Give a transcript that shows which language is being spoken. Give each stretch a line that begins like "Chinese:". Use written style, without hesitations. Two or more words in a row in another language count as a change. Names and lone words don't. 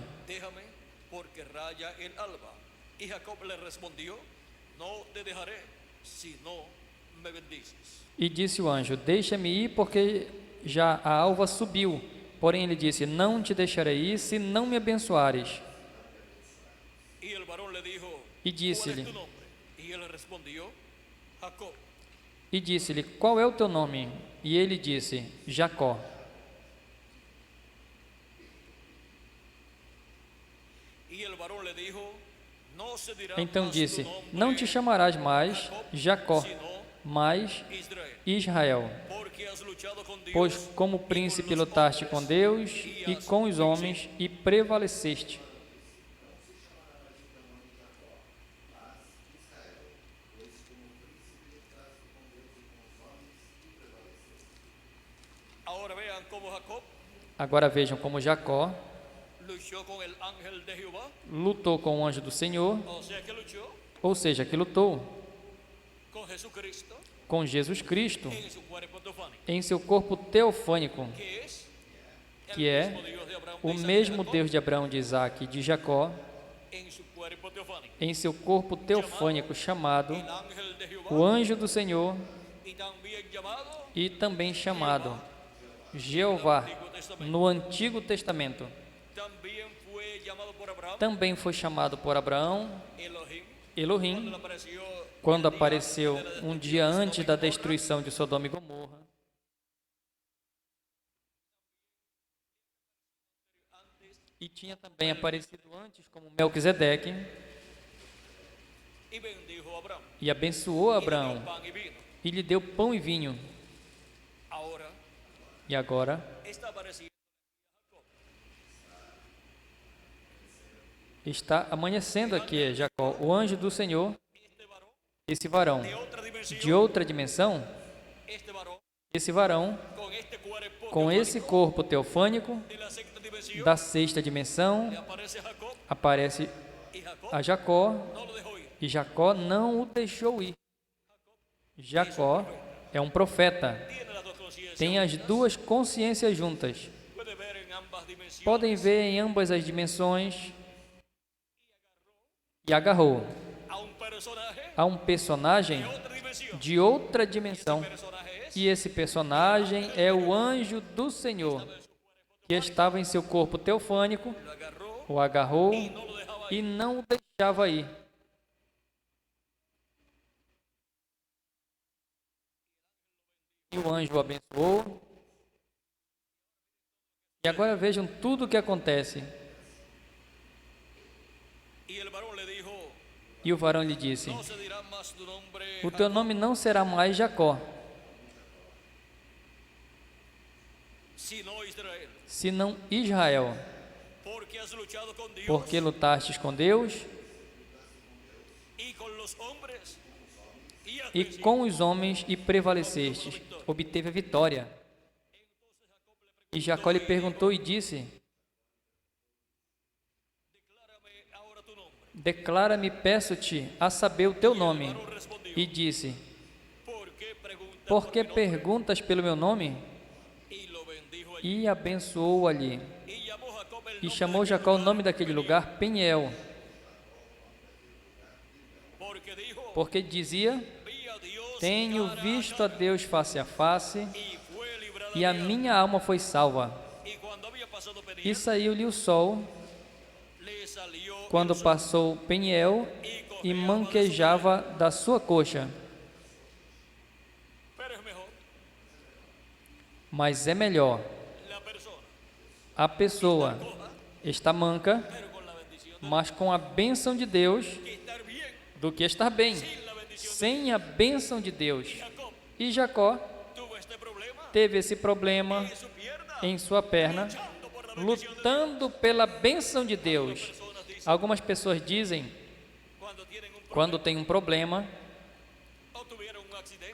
Spanish: déjame, porque raya el alba. Y Jacob le respondió, no te dejaré, si no me bendices.
Portuguese: E disse o anjo: deixa-me ir, porque já a alva subiu. Porém ele disse: não te deixarei ir, se não me abençoares.
Spanish: Y el varón le dijo,
Portuguese: E disse-lhe:
Spanish: ¿cuál es tu nombre? Y él respondió, Jacob.
Portuguese: E disse-lhe: qual é o teu nome? E ele disse: Jacó.
Spanish: Y el varón le dijo, no se dirá
Portuguese: Então
Spanish: más
Portuguese: disse:
Spanish: tu nombre,
Portuguese: não te chamarás mais Jacó,
Spanish: sino
Portuguese: mas
Spanish: Israel,
Portuguese: Israel,
Spanish: porque has luchado con Dios
Portuguese: pois como
Spanish: y con
Portuguese: príncipe
Spanish: los
Portuguese: lutaste
Spanish: hombres,
Portuguese: com Deus
Spanish: y
Portuguese: e
Spanish: has
Portuguese: com os
Spanish: vencido.
Portuguese: homens e prevaleceste.
Spanish: Ahora vean cómo Jacob
Portuguese: Agora vejam como Jacó
Spanish: luchó con el ángel de Jehová,
Portuguese: lutou com o anjo do Senhor,
Spanish: o sea que luchó
Portuguese: ou seja, que lutou
Spanish: con Jesucristo
Portuguese: com Jesus Cristo
Spanish: en su cuerpo teofánico,
Portuguese: em seu corpo teofânico,
Spanish: que es el
Portuguese: que é
Spanish: mismo Dios de Abraham,
Portuguese: o
Spanish: de Isaac y
Portuguese: mesmo
Spanish: Jacob,
Portuguese: Deus de Abraão, de Isaac e de Jacó,
Spanish: en su cuerpo teofánico,
Portuguese: em seu corpo teofânico chamado
Spanish: el ángel de Jehová,
Portuguese: o anjo do Senhor
Spanish: y también llamado
Portuguese: e também chamado Jeová
Spanish: Antiguo Testamento.
Portuguese: no Antigo Testamento.
Spanish: También fue llamado por Abraham
Portuguese: Também foi chamado por Abraão
Spanish: Elohim,
Portuguese: Elohim
Spanish: apareció
Portuguese: quando apareceu um dia antes da destruição de Sodoma e Gomorra. E tinha também aparecido antes como Melquisedeque
Spanish: y bendijo a Abraham,
Portuguese: e abençoou
Spanish: y le dio
Portuguese: Abraão
Spanish: pan y vino.
Portuguese: e lhe deu pão e vinho.
Spanish: Ahora
Portuguese: E agora
Spanish: está apareciendo
Portuguese: está amanhecendo aqui Jacó, o anjo do Senhor, esse varão
Spanish: de otra dimensión,
Portuguese: de outra dimensão,
Spanish: este varón
Portuguese: esse varão
Spanish: con este cuerpo
Portuguese: com esse corpo teofânico
Spanish: de la sexta dimensión,
Portuguese: da sexta dimensão,
Spanish: le aparece a Jacob
Portuguese: aparece
Spanish: y Jacob
Portuguese: a Jacó
Spanish: no lo dejó ir.
Portuguese: e Jacó não o deixou ir. Jacó é é um profeta.
Spanish: tiene las dos conciencias.
Portuguese: Tem as duas consciências juntas.
Spanish: Puede ver en ambas dimensiones.
Portuguese: Podem ver em ambas as dimensões. E agarrou
Spanish: A un personaje
Portuguese: a um personagem
Spanish: de otra dimensión.
Portuguese: de outra dimensão.
Spanish: Personaje es
Portuguese: E esse personagem é o anjo do Senhor, que estava em seu corpo teofânico,
Spanish: lo agarró
Portuguese: o agarrou
Spanish: y no lo dejaba
Portuguese: e
Spanish: ir.
Portuguese: não o deixava ir. E o anjo o abençoou. E agora vejam tudo o que acontece.
Spanish: Y el varón le dijo,
Portuguese: E o varão lhe disse:
Spanish: no se dirá más tu nombre,
Portuguese: o teu nome não será mais Jacó,
Spanish: sino Israel,
Portuguese: senão Israel,
Spanish: porque has luchado con Dios
Portuguese: porque lutastes com Deus
Spanish: y con los hombres y has
Portuguese: e
Spanish: vencido.
Portuguese: com os homens e prevalecestes, obteve a vitória. E Jacó lhe perguntou e disse:
Spanish: Declárame ahora tu nombre.
Portuguese: declara-me, peço-te, a saber o teu nome.
Spanish: El varón respondió,
Portuguese: E disse:
Spanish: ¿por qué preguntas
Portuguese: por por que
Spanish: mi nombre?
Portuguese: perguntas pelo meu nome?
Spanish: Y lo bendijo allí.
Portuguese: E abençoou ali.
Spanish: Y llamó Jacob el
Portuguese: E
Spanish: nombre
Portuguese: chamou
Spanish: de
Portuguese: Jacó o
Spanish: aquel
Portuguese: nome
Spanish: lugar
Portuguese: daquele
Spanish: Peniel,
Portuguese: lugar Peniel,
Spanish: porque dijo,
Portuguese: porque dizia:
Spanish: vi a Dios
Portuguese: tenho
Spanish: cara a
Portuguese: visto a
Spanish: cara,
Portuguese: Deus face a face,
Spanish: y fue librada
Portuguese: e a
Spanish: mi alma.
Portuguese: minha alma foi salva.
Spanish: Y cuando había pasado Peniel,
Portuguese: E saiu-lhe o sol
Spanish: le salió
Portuguese: quando
Spanish: el sol,
Portuguese: passou Peniel e manquejava da sua coxa.
Spanish: pero es mejor
Portuguese: Mas é melhor
Spanish: la persona
Portuguese: a pessoa
Spanish: coja,
Portuguese: estar manca,
Spanish: pero con la bendición
Portuguese: mas com a bênção de Deus,
Spanish: que estar bien
Portuguese: do que estar bem,
Spanish: sin la bendición.
Portuguese: sem a bênção de Deus.
Spanish: Jacob
Portuguese: E Jacó
Spanish: tuvo este problema
Portuguese: teve esse problema
Spanish: en su pierna,
Portuguese: em sua perna,
Spanish: luchando por la bendición de Dios.
Portuguese: lutando pela bênção de Deus.
Spanish: Personas dicen,
Portuguese: Algumas pessoas dizem,
Spanish: cuando tienen un problema
Portuguese: quando tem um problema
Spanish: o tuvieron un accidente